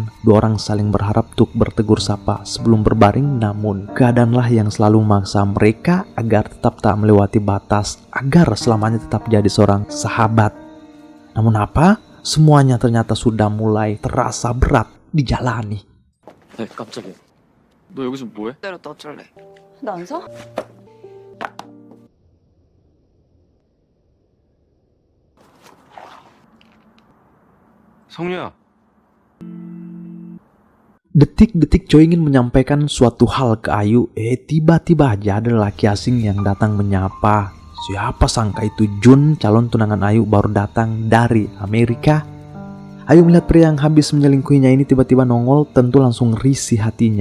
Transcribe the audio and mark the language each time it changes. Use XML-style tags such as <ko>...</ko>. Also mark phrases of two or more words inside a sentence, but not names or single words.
<id>Dua orang saling berharap untuk bertegur sapa sebelum berbaring, namun keadaanlah yang selalu memaksa mereka agar tetap tak melewati batas, agar selamanya tetap jadi seorang sahabat. Namun apa? Semuanya ternyata sudah mulai terasa berat dijalani.</id> <ko>깜짝이야. 너 여기서 뭐해? 때로 또 어쩔래? 나 안 서? 성유야.</ko> <id>Detik-detik Choi ingin menyampaikan suatu hal ke Ayu, tiba-tiba aja ada lelaki asing yang datang menyapa. Siapa sangka itu Jun, calon tunangan Ayu baru datang dari Amerika. Ayu melihat pria yang habis menyelingkuhinya ini tiba-tiba nongol, tentu langsung risih hatinya.</id>